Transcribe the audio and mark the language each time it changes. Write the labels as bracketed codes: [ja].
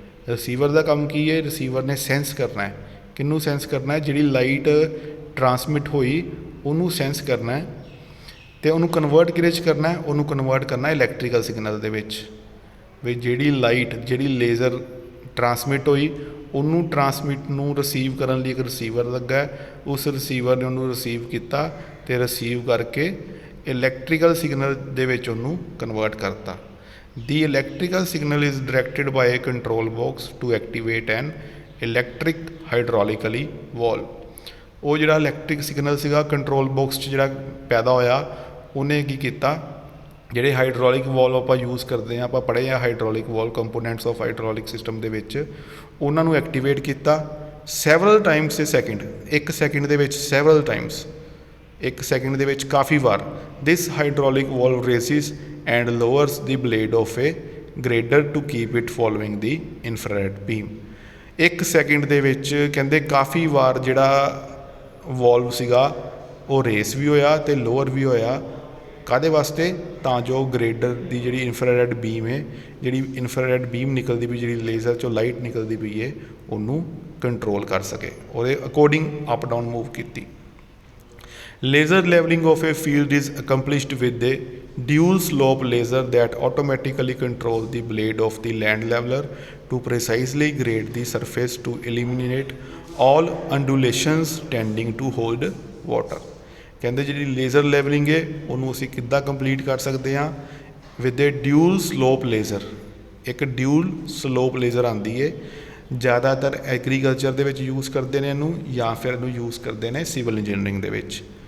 [pa] Receiver ਦਾ ਕੰਮ ਕੀ ਹੈ, receiver ਨੇ ਸੈਂਸ ਕਰਨਾ ਹੈ। ਕਿਹਨੂੰ ਸੈਂਸ ਕਰਨਾ ਹੈ, ਜਿਹੜੀ ਲਾਈਟ ਟਰਾਂਸਮਿਟ ਹੋਈ ਉਹਨੂੰ ਸੈਂਸ ਕਰਨਾ ਹੈ ਅਤੇ ਉਹਨੂੰ ਕਨਵਰਟ ਕਿਹਦੇ 'ਚ ਕਰਨਾ ਹੈ, ਉਹਨੂੰ ਕਨਵਰਟ ਕਰਨਾ ਇਲੈਕਟ੍ਰੀਕਲ ਸਿਗਨਲ ਦੇ ਵਿੱਚ। ਵੀ ਜਿਹੜੀ ਲਾਈਟ ਜਿਹੜੀ ਲੇਜ਼ਰ ਟਰਾਂਸਮਿਟ ਹੋਈ ਉਹਨੂੰ ਟਰਾਂਸਮਿਟ ਨੂੰ ਰਿਸੀਵ ਕਰਨ ਲਈ ਇੱਕ ਰਿਸੀਵਰ ਲੱਗਾ, ਉਸ ਰਿਸੀਵਰ ਨੇ ਉਹਨੂੰ ਰਿਸੀਵ ਕੀਤਾ ਅਤੇ ਰਿਸੀਵ ਕਰਕੇ ਇਲੈਕਟ੍ਰੀਕਲ ਸਿਗਨਲ ਦੇ ਵਿੱਚ ਉਹਨੂੰ ਕਨਵਰਟ ਕਰਤਾ। [en] The electrical signal is directed by a control box to activate an electric hydraulically valve। [pa] ਉਹ ਜਿਹੜਾ ਇਲੈਕਟ੍ਰਿਕ ਸਿਗਨਲ ਸੀਗਾ ਕੰਟਰੋਲ ਬਾਕਸ 'ਚ ਜਿਹੜਾ ਪੈਦਾ ਹੋਇਆ ਉਹਨੇ ਕੀ ਕੀਤਾ, ਜਿਹੜੇ ਹਾਈਡ੍ਰੋਲਿਕ ਵਾਲਵ ਆਪਾਂ ਯੂਜ਼ ਕਰਦੇ ਹਾਂ, ਆਪਾਂ ਪੜ੍ਹੇ ਹਾਂ hydraulic valve components of hydraulic system ਦੇ ਵਿੱਚ, ਉਹਨਾਂ ਨੂੰ ਐਕਟੀਵੇਟ ਕੀਤਾ [en] Several times a second. [pa] ਇੱਕ ਸੈਕਿੰਡ ਦੇ ਵਿੱਚ ਸੈਵਰਲ ਟਾਈਮਸ, ਇੱਕ ਸੈਕਿੰਡ ਦੇ ਵਿੱਚ ਕਾਫੀ ਵਾਰ। [en] This hydraulic valve raises and lowers the blade of a grader to keep it following the infrared beam। [pa] ਇੱਕ ਸੈਕਿੰਡ ਦੇ ਵਿੱਚ ਕਹਿੰਦੇ ਕਾਫੀ ਵਾਰ ਜਿਹੜਾ ਵਾਲਵ ਸੀਗਾ ਉਹ ਰੇਸ ਵੀ ਹੋਇਆ ਅਤੇ ਲੋਅਰ ਵੀ ਹੋਇਆ। ਕਾਹਦੇ ਵਾਸਤੇ, ਤਾਂ ਜੋ ਗ੍ਰੇਡਰ ਦੀ ਜਿਹੜੀ ਇਨਫਰਾਰੈਡ ਬੀਮ ਹੈ, ਜਿਹੜੀ ਇਨਫਰਾਰੈਡ ਬੀਮ ਨਿਕਲਦੀ ਪਈ, ਜਿਹੜੀ ਲੇਜ਼ਰ 'ਚੋਂ ਲਾਈਟ ਨਿਕਲਦੀ ਪਈ ਹੈ, ਉਹਨੂੰ ਕੰਟਰੋਲ ਕਰ ਸਕੇ, ਉਹਦੇ ਅਕੋਰਡਿੰਗ ਅਪ ਡਾਊਨ ਮੂਵ ਕੀਤੀ। [en] Laser leveling of a field is accomplished with a dual slope laser that automatically controls the blade of the land leveler to precisely grade the surface to eliminate all undulations tending to hold water। [pa] ਕਹਿੰਦੇ ਜਿਹੜੀ laser levelling ਹੈ ਉਹਨੂੰ ਅਸੀਂ ਕਿੱਦਾਂ complete ਕਰ ਸਕਦੇ ਹਾਂ, [en] With a dual slope laser. [pa] ਇੱਕ ਡਿਊਲ ਸਲੋਪ ਲੇਜ਼ਰ ਆਉਂਦੀ ਹੈ, ਜ਼ਿਆਦਾਤਰ ਐਗਰੀਕਲਚਰ ਦੇ ਵਿੱਚ ਯੂਜ਼ ਕਰਦੇ ਨੇ ਇਹਨੂੰ, ਜਾਂ ਫਿਰ ਇਹਨੂੰ ਯੂਜ਼ ਕਰਦੇ ਨੇ ਸਿਵਲ ਇੰਜੀਨੀਅਰਿੰਗ ਦੇ ਵਿੱਚ।